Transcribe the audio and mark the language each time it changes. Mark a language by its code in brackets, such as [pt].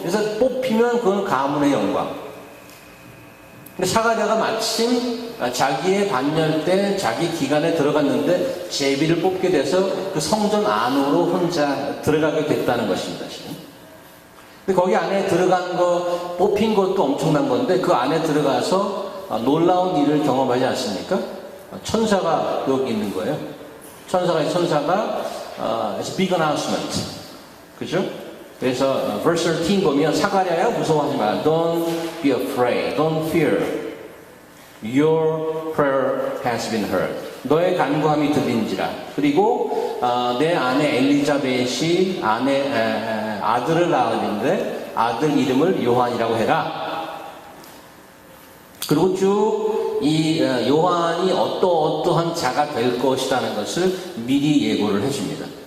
[ko] 그래서 뽑히면 그건 가문의 영광. 근데 사가랴가 마침 자기의 반열 때 자기 기간에 들어갔는데 제비를 뽑게 돼서 그 성전 안으로 혼자 들어가게 됐다는 것입니다. 지금. 근데 거기 안에 들어간 거, 뽑힌 것도 엄청난 건데 그 안에 들어가서 놀라운 일을 경험하지 않습니까? 천사가 여기 있는 거예요. 천사가 [en] it's a big announcement. [ko] 그죠? 그래서 verse 13 보면 사가랴야 무서워하지 마. [en] Don't be afraid. Don't fear. Your prayer has been heard. [ko] 너의 간구함이 들린지라. 그리고 내 아내 엘리자벳이 아들을 낳았는데 아들 이름을 요한이라고 해라. 그리고 쭉 이 요한이 어떠한 자가 될 것이라는 것을 미리 예고를 해줍니다.